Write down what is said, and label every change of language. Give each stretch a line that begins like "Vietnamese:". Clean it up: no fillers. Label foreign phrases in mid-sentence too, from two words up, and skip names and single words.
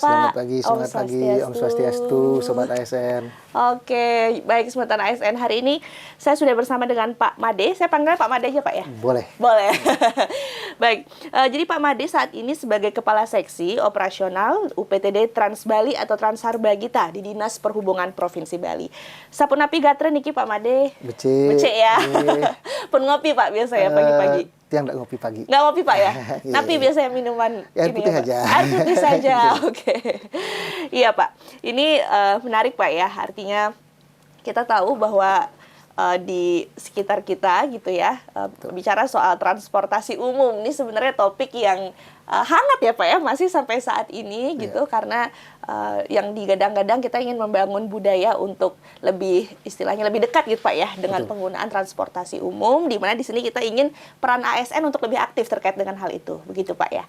Indonesian: Selamat pagi, semangat pagi
Sanskrit: Om Swastiastu,
Indonesian: Sobat ASN. Oke, baik Semeton ASN, hari ini saya sudah bersama dengan Pak Made. Saya panggil Pak Made aja Pak ya? Boleh. Boleh. Baik, jadi Pak Made saat ini sebagai Kepala Seksi Operasional UPTD Trans Bali atau Transarbagita di Dinas Perhubungan Provinsi Bali.
Balinese: Sapunapi gatre niki Pak Made. Becek. Becek ya. Pun ngopi Pak biasa ya pagi-pagi. Tiang nggak ngopi pagi.
Indonesian: Nggak ngopi Pak ya? Tapi biasanya minuman air ini putih ya, aja. Air putih saja, oke. Iya Pak, ini menarik Pak ya, artinya kita tahu bahwa di sekitar kita gitu ya, bicara soal transportasi umum, ini sebenarnya topik yang hangat ya Pak ya, masih sampai saat ini gitu, karena yang digadang-gadang kita ingin membangun budaya untuk lebih, istilahnya lebih dekat gitu Pak ya, dengan penggunaan transportasi umum, di mana di sini kita ingin peran ASN untuk lebih aktif terkait dengan hal itu, begitu Pak ya.